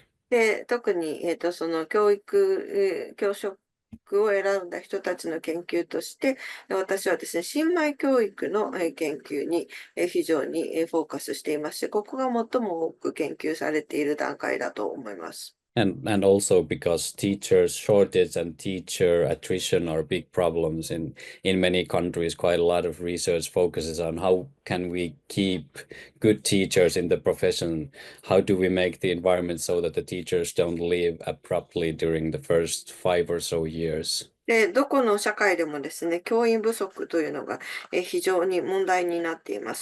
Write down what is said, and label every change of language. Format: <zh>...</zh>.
<ja>で、特に、その教職を選んだ人たちの研究として、私はですね、新米教育の研究に非常にフォーカスしていまして、ここが最も多く研究されている段階だと思います。</ja> <en>And also because teachers shortage and teacher attrition are big problems in many countries. Quite a lot of research focuses on how can we keep good teachers in the profession? How do we make the environment so that the teachers don't leave abruptly during the first 5 or so years?</en> <ja>で、どこの社会でもですね、教員不足というのが非常に問題になっています。</ja>